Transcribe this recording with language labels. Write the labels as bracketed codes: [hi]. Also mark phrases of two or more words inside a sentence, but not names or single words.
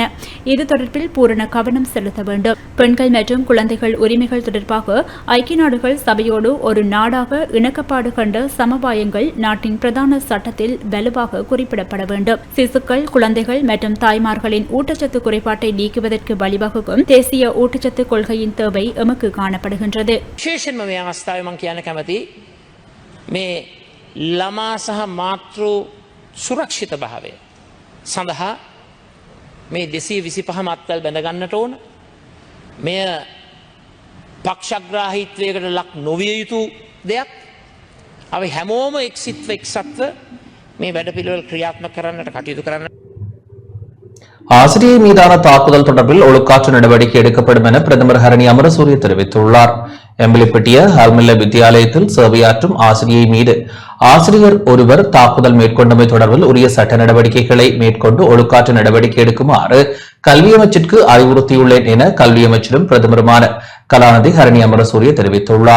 [ta] இது தொடர்பில் பூரண கவனம் செலுத்த வேண்டும். பெண்கள் மற்றும் குழந்தைகள் உரிமைகள் தொடர்பாக ஐக்கிய நாடுகள் சபையோடு ஒரு நாடாக இணக்கப்பாடு கண்ட சமவாயங்கள் நாட்டின் பிரதான சட்டத்தில் வலுவாக குறிப்பிடப்பட வேண்டும். சிசுக்கள், குழந்தைகள் மற்றும் தாய்மார்களின் ஊட்டச்சத்து குறைபாட்டை நீக்குவதற்கு வழிவகுக்கும் தேசிய ஊட்டச்சத்து கொள்கையின் தேவை எமக்கு காணப்படுகின்றது. [si] විශේෂයෙන්ම මේ අවස්ථාවේ මම කියන්න කැමති මේ ළමා සහ මාතෘ සුරක්ෂිත භාවය සඳහා මේ 225 මත්වැල් බැඳ ගන්නට ඕන. මෙය පක්ෂග්‍රාහීත්වයකට ලක් නොවිය යුතු දෙයක්. අපි හැමෝම එක්සත්ව මේ වැඩපිළිවෙල ක්‍රියාත්මක කරන්නට කටයුතු කරන්න. [ta] ஆசிரியை மீதான தாக்குதல் தொடர்பில் ஒழுக்காற்று நடவடிக்கை எடுக்கப்படும் என பிரதமர் ஹரணி அமரசூரிய தெரிவித்துள்ளார். எம்பிலிப்பட்டிய ஹல்மில்ல வித்தியாலயத்தில் சேவையாற்றும் ஆசிரியை மீது ஆசிரியர் ஒருவர் தாக்குதல் மேற்கொண்டமை தொடர்பில் உரிய சட்ட நடவடிக்கைகளை மேற்கொண்டு ஒழுக்காற்று நடவடிக்கை எடுக்குமாறு கல்வி அமைச்சிற்கு அறிவுறுத்தியுள்ளேன் என கல்வி அமைச்சரும் பிரதமருமான கலாநிதி ஹரணி அமரசூரிய தெரிவித்துள்ளார்.